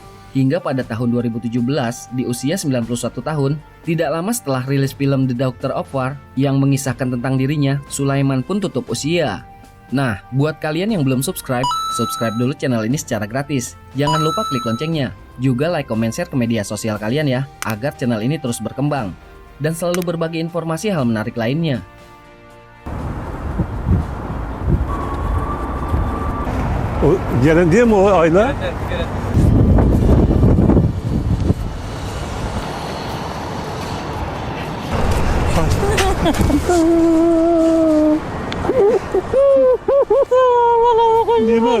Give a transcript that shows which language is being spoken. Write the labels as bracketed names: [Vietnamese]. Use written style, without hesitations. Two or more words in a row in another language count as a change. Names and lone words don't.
[Indonesian] Hingga pada tahun 2017, di usia 91 tahun, tidak lama setelah rilis film The Doctor of War yang mengisahkan tentang dirinya, Sulaiman pun tutup usia. Nah, buat kalian yang belum subscribe, subscribe dulu channel ini secara gratis. Jangan lupa klik loncengnya. Juga [English] like, comment, share [Indonesian] ke media sosial kalian ya, agar channel ini terus berkembang. Dan selalu berbagi informasi hal menarik lainnya. [Turkish] O gelen değil mi o Ayla? Nimet.